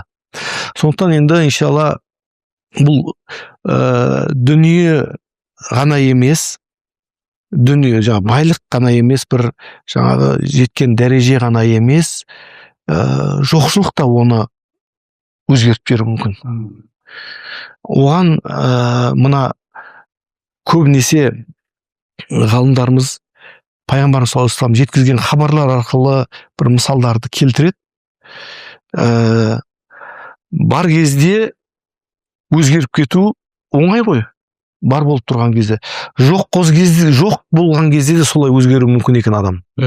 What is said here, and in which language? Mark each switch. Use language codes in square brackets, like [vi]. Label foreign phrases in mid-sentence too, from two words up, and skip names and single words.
[kk] Сондықтан енді иншалла бұл дүние ғана емес, дүние жаңа байлық қана емес, бір жаңағы жеткен дәреже ғана емес, жоқшылық та оны өзгертіп беруі мүмкін. Оған мына көбінесе ғалымдарымыз пайғамбарымыз [ar] صلى الله عليه وسلم [kk] жеткізген хабарлар арқылы бір мысалдарды келтіреді. Бар кезде өзгеріп кету оңай ғой, бар болып тұрған кезде. Жоқ болған кезде де солай өзгеру мүмкін екен адам.